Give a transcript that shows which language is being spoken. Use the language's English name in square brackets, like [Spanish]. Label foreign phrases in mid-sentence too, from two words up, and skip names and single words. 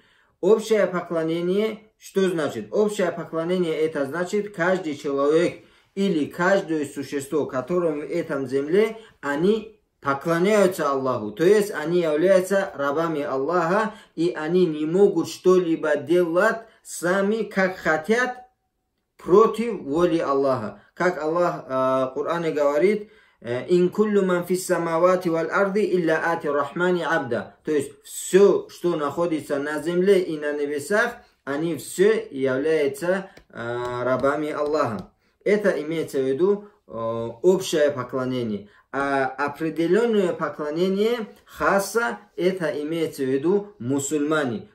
[Russian] Общее поклонение, что значит? Общее поклонение, это значит, каждый человек или каждое существо, которым в этом земле, они поклоняются Аллаху. То есть они являются рабами Аллаха, и они не могут что-либо делать сами, как хотят, против воли Аллаха. Как Аллах в Коране говорит, [Arabic] «إن كل من في السماوات والأرض إلا آتي الرحمن عبدا». [Russian] То есть все, что находится на земле и на небесах, они все являются рабами Аллаха. Это имеется в виду общее поклонение. А определенное поклонение хаса, это имеется в виду мусульмане.